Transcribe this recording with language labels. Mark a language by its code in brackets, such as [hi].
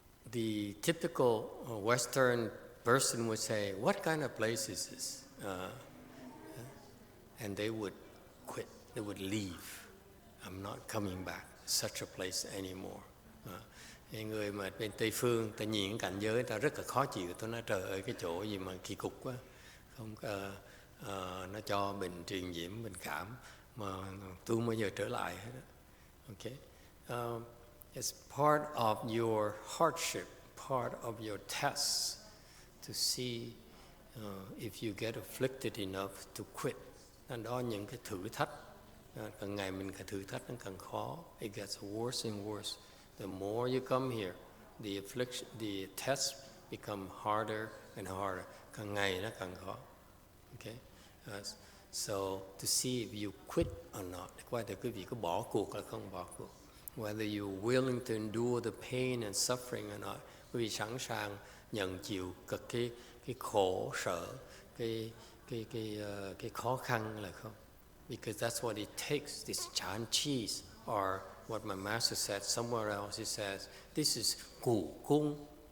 [en] The typical Western person would say, "What kind of place is this?" And they would quit. They would leave. I'm not coming back to such a place anymore. [vi] Người mà bên Tây phương, ta nhìn cảnh giới, ta rất là khó chịu. Tôi nói trời ơi, cái chỗ gì mà kỳ cục quá, không nó cho bệnh truyền nhiễm, bệnh cảm mà tôi không bao giờ trở lại hết. [en] Okay. It's part of your hardship, part of your tests to see if you get afflicted enough to quit. [vi] Đó những cái thử thách, càng ngày mình càng thử thách nó càng khó. [en] It gets worse and worse. The more you come here, the tests become harder and harder. [vi] Càng ngày nó càng khó. Okay? [en] So to see if you quit or not, [vi] quay tới quý vị có bỏ cuộc hay không bỏ cuộc. [en] Whether you're willing to endure the pain and suffering or not, [vi] quý vị sẵn sàng nhận chịu cực cái khổ sở, cái khó khăn là không? [en] Because that's what it takes. This chan chis, or what my master said somewhere else. He says, this is cụ cung.